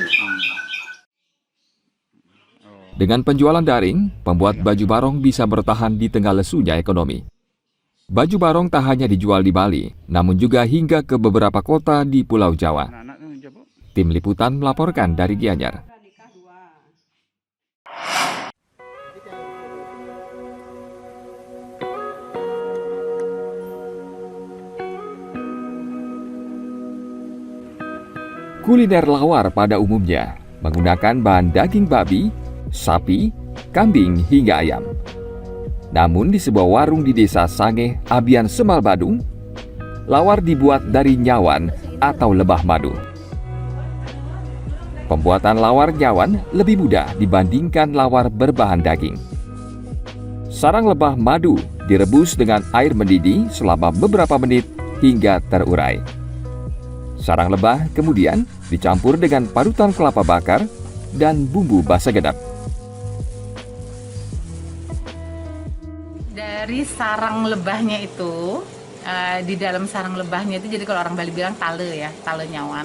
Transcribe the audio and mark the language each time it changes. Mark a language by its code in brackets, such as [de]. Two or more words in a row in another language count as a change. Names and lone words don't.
[id] Dengan penjualan daring, pembuat baju barong bisa bertahan di tengah lesunya ekonomi. Baju barong tak hanya dijual di Bali, namun juga hingga ke beberapa kota di Pulau Jawa. Tim Liputan melaporkan dari Gianyar. Kuliner lawar pada umumnya menggunakan bahan daging babi, sapi, kambing hingga ayam. Namun di sebuah warung di desa Sangeh, Abian Semal Badung, lawar dibuat dari nyawan atau lebah madu. Pembuatan lawar nyawan lebih mudah dibandingkan lawar berbahan daging. Sarang lebah madu direbus dengan air mendidih selama beberapa menit hingga terurai. Sarang lebah kemudian dicampur dengan parutan kelapa bakar dan bumbu basa gedap. Dari sarang lebahnya itu, di dalam sarang lebahnya itu, jadi kalau orang Bali bilang tale ya, [ban] tale nyawan.